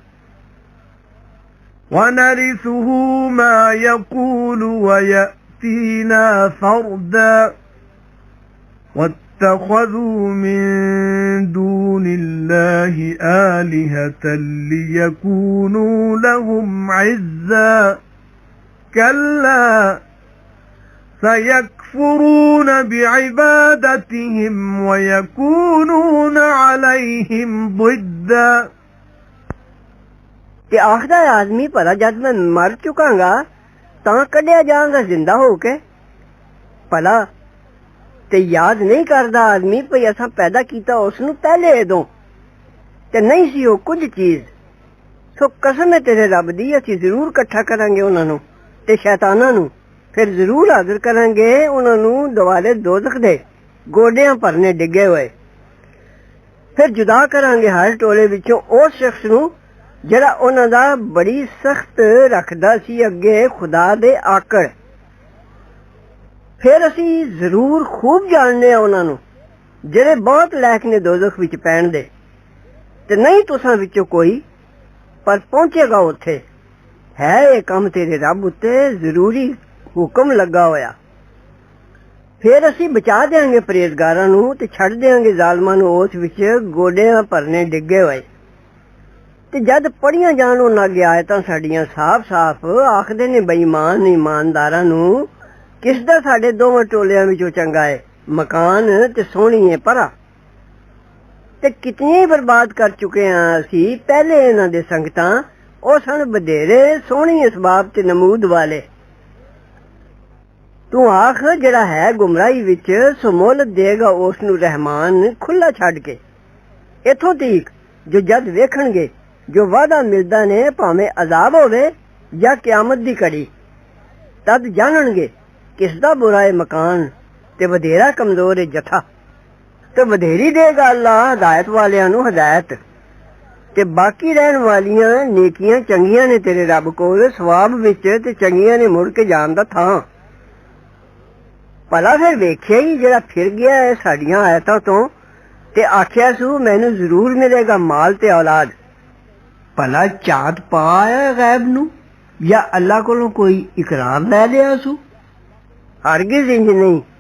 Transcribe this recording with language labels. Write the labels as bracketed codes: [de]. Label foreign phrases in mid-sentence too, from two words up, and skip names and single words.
[ar] ونرثه ما يقول ويأتينا فردا واتخذوا من دون الله آلهة ليكونوا لهم عزا كلا سيكفرون بعبادتهم ويكونون عليهم ضدا [pa] کہ آخدا آدمی بھلا جد میں مر چکا گا تاں کڈیا جاں گا زندہ ہو کے بھلا تے یاد نہیں کردا آدمی پئی اساں پیدا کیتا اس نو پہلے ادوں تے نہیں سی او کچھ چیز سو قسم ہے تیرے رب دی اسی ضرور کٹھا کریں گے انہاں نو تے شیطاناں نو پھر ضرور حاضر کریں گے انہاں نو دوالے دوزخ دے گوڈیاں پرنے ڈگے ہوئے پھر جدا کریں گے ہر ٹولے وچوں اس شخص نو جڑا انہاں دا بڑی سخت رکھدا سی اگے خدا دے آکڑ پھر اسی ضرور خوب جاننے انہاں نو جڑے بہت لائق نے دوزخ وچ پین دے تے نہیں تساں وچوں کوئی پر پہنچے گا اوتھے ہے یہ کم تیرے رب اتے ضروری حکم لگا ہویا پھر اسی بچا دیاں گے پرہیزگاراں نو تے چھڑ دیاں گے ظالماں نو اس وچ گوڈیاں پرنے ڈگے ہوئے تے جد پڑھیاں جان انہاں اگے آیتاں ساڈیاں صاف صاف آکھدے نے بے ایمان ایمانداراں نو کس دا ساڈے دوواں ٹولیاں وچوں چنگا ہے مکان تے سونی ہے پرا تے کتنی برباد کر چکے ہیں اسی پہلے انہاں دے سنگتاں او سن بدھیرے سونی اسباب تے نمود والے تو آخ جڑا ہے گمراہی وچ سو مہلت دے گا اس نو رحمان کھلا چھڈ کے ایتھوں تیک جو جد ویکھن گے جو وعدہ ملدا نے پاویں عذاب ہوے یا قیامت دی کڑی تد جانن گے کس دا برا ہے مکان تے ودھیرا کمزور ہے جتھا تے ودھیری دے گا اللہ ہدایت والیاں نو ہدایت تے باقی رہن والیاں نیکیاں چنگیاں نے تیرے رب کول ثواب وچ تے چنگیاں نے مڑ کے جان دا تھاں ਭਲਾ ਫਿਰ ਵੇਖਿਆ ਹੀ ਜਿਹੜਾ ਫਿਰ ਗਿਆ ਹੈ ਸਾਡੀਆਂ ਆਇਤਾਂ ਤੋਂ ਤੇ ਆਖਿਆ ਸੂ ਮੈਨੂੰ ਜ਼ਰੂਰ ਮਿਲੇਗਾ ਮਾਲ ਤੇ ਔਲਾਦ ਭਲਾ ਝਾਤ ਪਾਇਆ ਗੈਬ ਨੂੰ ਜਾਂ ਅੱਲਾ ਕੋਲੋਂ ਕੋਈ ਇਕਰਾਰ ਲੈ ਲਿਆ ਸੂ ਹਰਗਿਜ਼ ਇੰਜ ਨਹੀਂ